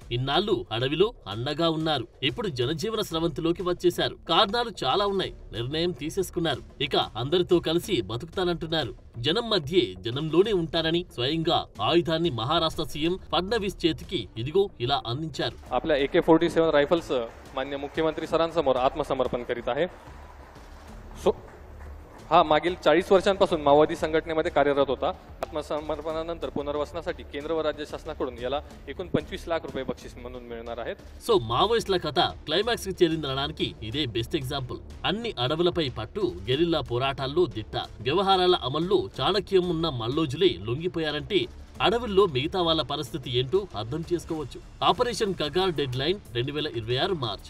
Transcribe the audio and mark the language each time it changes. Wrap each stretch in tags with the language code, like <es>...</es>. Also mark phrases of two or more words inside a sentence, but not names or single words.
<te>ఇన్నాళ్లు అడవిలో అండగా ఉన్నారు. ఇప్పుడు జనజీవన స్రవంతిలోకి వచ్చేశారు. కారణాలు చాలా ఉన్నాయి. నిర్ణయం తీసేసుకున్నారు. ఇక అందరితో కలిసి బతుకుతానంటున్నారు. జనం మధ్యే జనంలోనే ఉంటారని స్వయంగా ఆయుధాన్ని మహారాష్ట్ర సీఎం फडणवीस చేతికి ఇదిగో ఇలా అందించారు.</te> <mr>आपल्या AK-47 रायफल्स माननीय मुख्यमंत्री सरांसमोर आत्मसमर्पण करीत आहे. हा मागील 40 वर्षांपासून माओवादी संघटनेमध्ये कार्यरत होता. आत्मसमर्पणानंतर पुनर्वसनासाठी केंद्र व राज्य शासनाकडून याला एकूण 25 लाख रुपये बक्षीस म्हणून मिळणार आहेत.</mr> <te>సో మావోయిస్టుల కథ క్లైమాక్స్ కి చేరిందనడానికి ఇదే</te> <en>best example.</en> <te>అన్ని అడవులపై పట్టు, గెరిల్లా పోరాటాల్లో దిట్ట, వ్యవహారాల అమల్లో చాణక్యం ఉన్న మల్లోజులే లొంగిపోయారంటే అడవుల్లో మిగతా వాళ్ళ పరిస్థితి ఏంటో అర్థం చేసుకోవచ్చు. ఆపరేషన్ కగార్ డెడ్ లైన్ 2026 మార్చ్.</te>